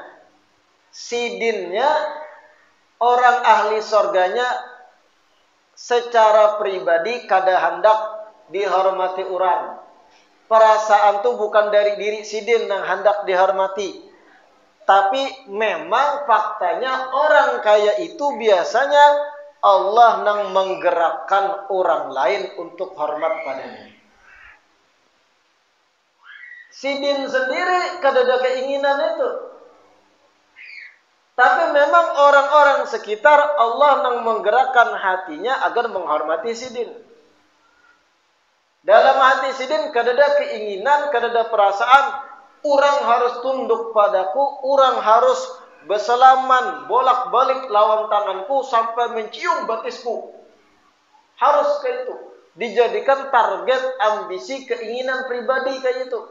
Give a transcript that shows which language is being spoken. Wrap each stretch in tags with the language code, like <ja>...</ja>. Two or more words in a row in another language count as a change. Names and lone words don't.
<bjn>Sidinnya, orang ahli surganya secara pribadi kada hendak dihormati orang.</bjn> <id>Perasaan itu bukan dari diri sidin yang hendak dihormati. Tapi memang faktanya orang kaya itu biasanya Allah nang menggerakkan orang lain untuk hormat padanya.</id> <bjn>Sidin sendiri kada ada keinginan itu.</bjn> <id>Tapi memang orang-orang sekitar Allah nang menggerakkan hatinya agar menghormati sidin.</id> <bjn>Dalam hati sidin kada ada keinginan, kada ada perasaan, orang harus tunduk padaku, orang harus berselaman bolak-balik lawan tanganku sampai mencium batisku.</bjn> <id>Harus kayak itu. Dijadikan target ambisi keinginan pribadi kayak itu.</id>